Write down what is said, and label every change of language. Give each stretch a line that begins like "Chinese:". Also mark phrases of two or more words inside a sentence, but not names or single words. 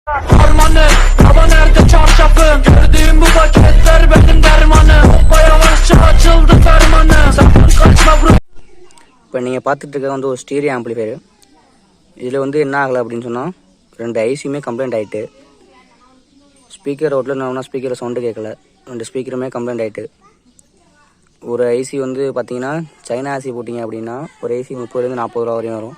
Turkish: Armanı, hava nerede çarşafım? Gördüğüm bu paketler benim dermanım. Yavaşça açıldı fermanı. Sakın kaçma bro.
Tamil: இப்போ நீங்கள் பார்த்துட்டு இருக்க வந்து ஒரு
English: stereo amplifier.
Tamil: இதில் வந்து என்ன ஆகலை அப்படின்னு சொன்னால் 2 ஐசியுமே கம்ப்ளைண்ட் ஆகிட்டு, ஸ்பீக்கர் அவுட்டில் நான் ஸ்பீக்கரில் சவுண்டு கேட்கல, 2 ஸ்பீக்கருமே கம்ப்ளைண்ட் ஆகிட்டு. ஒரு ஐசி வந்து பார்த்தீங்கன்னா
English: China IC
Tamil: போட்டிங்க அப்படின்னா ஒரு ஐசி 30 40 ரூபா வரையும் வரும்.